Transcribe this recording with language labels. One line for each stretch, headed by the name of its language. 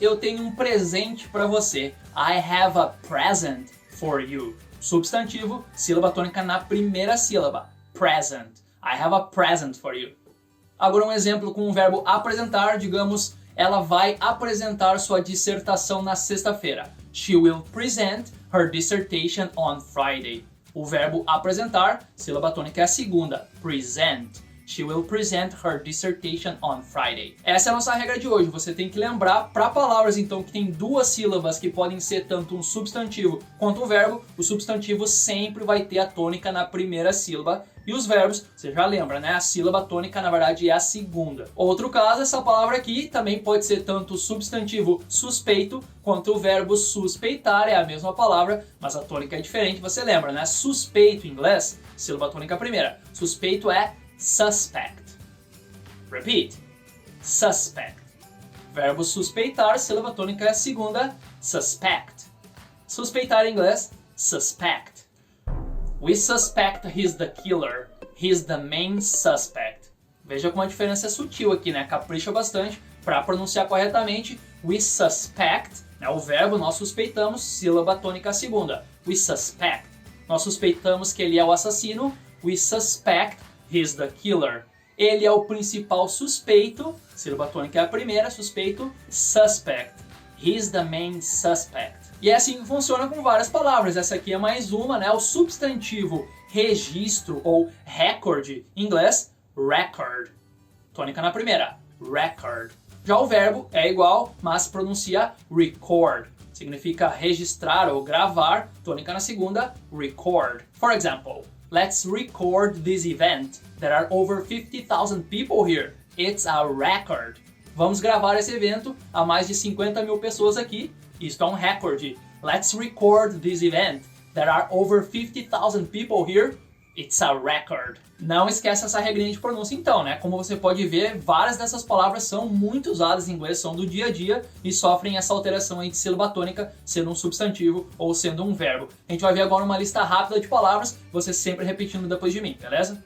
Portuguese: Eu tenho um presente para você.
English: I have a present for you.
Portuguese: Substantivo, sílaba tônica na primeira sílaba. Present.
English: I have a present for you.
Portuguese: Agora um exemplo com o verbo apresentar. Digamos, ela vai apresentar sua dissertação na sexta-feira.
English: She will present her dissertation on Friday.
Portuguese: O verbo apresentar, sílaba tônica é a segunda.
English: Present. She will present her dissertation on Friday.
Portuguese: Essa é a nossa regra de hoje. Você tem que lembrar, para palavras então que tem duas sílabas que podem ser tanto um substantivo quanto um verbo, o substantivo sempre vai ter a tônica na primeira sílaba e os verbos, você já lembra, né? A sílaba tônica na verdade é a segunda. Outro caso, essa palavra aqui também pode ser tanto o substantivo suspeito quanto o verbo suspeitar, é a mesma palavra, mas a tônica é diferente, você lembra, né? Suspeito em inglês, sílaba tônica primeira. Suspeito é suspect. Repeat. Suspect. Verbo suspeitar, sílaba tônica é a segunda, suspect. Suspeitar em inglês, suspect.
English: We suspect he's the killer. He's the main suspect.
Portuguese: Veja como a diferença é sutil aqui, né? Capricha bastante para pronunciar corretamente.
English: We suspect,
Portuguese: né? O verbo nós suspeitamos, sílaba tônica a segunda. We suspect. Nós suspeitamos que ele é o assassino.
English: We suspect he's the killer.
Portuguese: Ele é o principal suspeito, sílaba tônica é a primeira, suspeito, suspect.
English: He's the main suspect.
Portuguese: E é assim que funciona com várias palavras. Essa aqui é mais uma, né? O substantivo registro ou record, em inglês, record. Tônica na primeira, record. Já o verbo é igual, mas pronuncia record. Significa registrar ou gravar, tônica na segunda, record.
English: For example, let's record this event. There are over 50,000 people here. It's a record.
Portuguese: Vamos gravar esse evento, há mais de 50 mil pessoas aqui. Isto é um recorde.
English: Let's record this event. There are over 50,000 people here. It's a record.
Portuguese: Não esquece essa regrinha de pronúncia então, né? Como você pode ver, várias dessas palavras são muito usadas em inglês, são do dia a dia e sofrem essa alteração aí de sílaba tônica, sendo um substantivo ou sendo um verbo. A gente vai ver agora uma lista rápida de palavras, você sempre repetindo depois de mim, beleza?